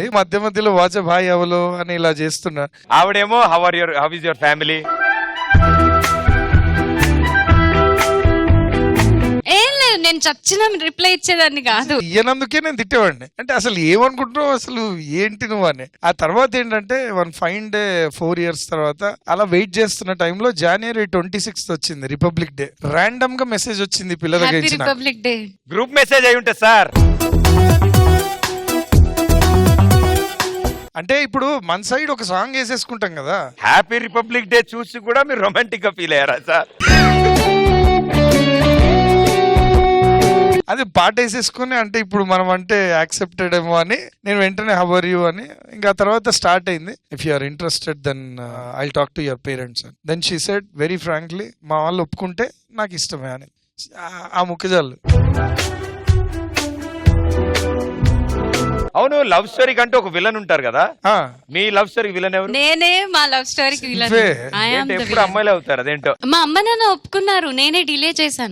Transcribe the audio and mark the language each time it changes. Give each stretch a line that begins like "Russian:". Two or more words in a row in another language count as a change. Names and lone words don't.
Telugu: మధ్యలో వాట్సాప్ హాయ్ అవలో అని ఇలా చేస్తున్నా.
English: ఆవిడేమో how is your family.
Telugu: ఏం లేదు, నేను చచ్చిన రిప్లై ఇచ్చేదాన్ని కాదు. ఇయ్యనందుకే నేను తిట్టేవాడిని. అంటే అసలు ఏమనుకుంటున్నావు, అసలు ఏంటి నువ్వు అని. ఆ తర్వాత ఏంటంటే
English: 1 fine day 4 years
Telugu: తర్వాత అలా వెయిట్ చేస్తున్న టైంలో January 26th వచ్చింది, రిపబ్లిక్ డే. రాండమ్ గా మెసేజ్ వచ్చింది పిల్ల దగ్గర నుంచి. రిపబ్లిక్ డే
English: group message
Telugu: అయి ఉంటుంది సార్. అంటే ఇప్పుడు మన సైడ్ ఒక సాంగ్ వేసేసుకుంటాం కదా,
English: Happy Republic Day
Telugu: చూసి కూడా మీరు రొమాంటిక్ గా ఫీల్ అయ్యారా సార్? అది పాట వేసేసుకుని అంటే ఇప్పుడు మనం అంటే యాక్సెప్టెడ్ ఏమో అని నేను వెంటనే
English: how are you
Telugu: అని. ఇంకా తర్వాత స్టార్ట్ అయింది,
English: If you are interested then I talk to your parents అని. Then she said very frankly,
Telugu: మా వాళ్ళు ఒప్పుకుంటే నాకు ఇష్టమే అని. ఆ ముఖ్యజాలు. అవును,
English: love story
Telugu: కంటే ఒక విలన్ ఉంటారు కదా, మీ
English: love story
Telugu: విలన్ ఎవరు? నేనే మా
English: love storyకి
Telugu: విలన్. ఎప్పుడు అమ్మాయిలే అవుతారు, అదేంటో. మా అమ్మ నాన్న ఒప్పుకున్నారు, నేనే డిలే చేశాను.